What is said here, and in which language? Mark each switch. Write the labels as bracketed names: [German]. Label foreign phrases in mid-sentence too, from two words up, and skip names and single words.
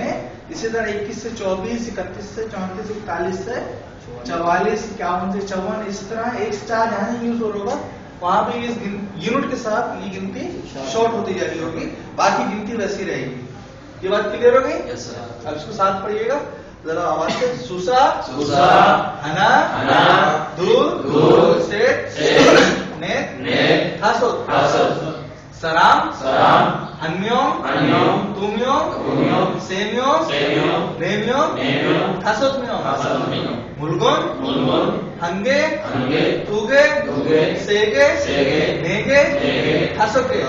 [Hindi] इसी तरह 21 से 24, 31 से 34, 41 से 44, 51 से 54, इस तरह 1 से 4 जहां यूज होगा, वहां पे इस यूनिट के साथ ये गिनती शॉर्ट होती जा रही होगी, बाकी गिनती वैसी रहेगी। ये बात क्लियर हो गई? अब इसको साथ पढ़िएगा जरा आवाज से। [Korean] 숫자, 하나, 둘, 셋, 넷, 다섯. 사람, 사람, 한 명, 한 명, 두 명, 두 명, 세 명, 세 명, 네 명, 네 명, 다섯 명. 다섯 명. 물건, 물건, 한 개, 한 개, 두 개, 두 개, 세 개, 세 개, 네 개, 네 개, 다섯 개.